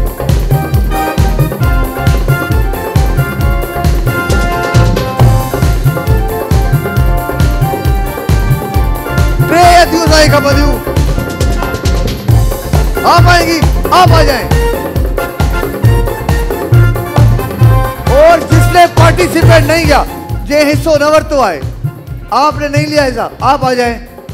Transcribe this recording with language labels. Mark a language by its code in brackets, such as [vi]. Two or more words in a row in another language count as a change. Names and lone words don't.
[hi] आप आएंगी, आप आ जाएं। और जिसने पार्टिसिपेट नहीं किया, [sd] जे हिस्सो न वरतो आए, [hi] आपने नहीं लिया हिस्सा, आप आ जाएं।